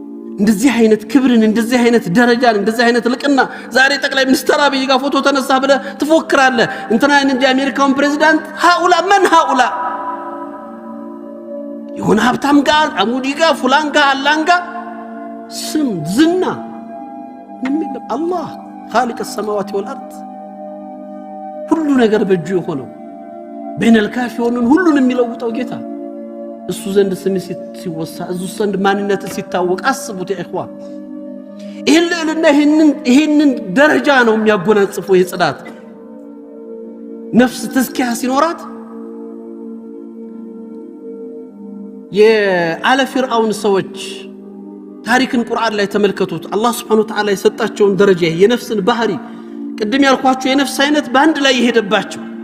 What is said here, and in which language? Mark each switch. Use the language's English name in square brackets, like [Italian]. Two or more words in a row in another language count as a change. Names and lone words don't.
[Amharic] እንደዚህ አይነት ክብርን እንደዚህ አይነት ደረጃን እንደዚህ አይነት ልቅና ዛሬ ጠቅላይ ሚኒስትር አብይ ጋር ፎቶ ተነሳ ብለ ትፎክራለህ እንትና እንደ አሜሪካውን ፕሬዝዳንት [Arabic] هؤلاء من هؤلاء [Amharic] የሆነ ሀብታም ጋር አሙዲ ጋር ፉላን ጋር አላን ጋር ስም ዝና ምንም አላህ [Arabic] خالق السماوات والارض [Amharic] ሁሉ ነገር በእጁ የሆነው [Arabic] بين الكافرون [Amharic] ሁሉን የሚለውጠው ጌታ እሱ ዘንድ ስም ሲወሳ እሱ ዘንድ ማንነት ሲታወቅ አስቡት [Arabic] يا إخوان [Amharic] ይሄንን ደረጃ ነው የሚያጎናጽፈው የጽዳት ነፍስ ተስኪያ ሲኖራት የአለ ፍርዓውን ሰዎች ታሪክን ቁርአን ላይ ተመልከቱት አላህ [Arabic] سبحانه وتعالى [Amharic] የሰጣቸውን ደረጃ የነፍስን ባህሪ ቅድም ያልኳችሁ የነፍስ አይነት ባንድ ላይ ይሄደባቸው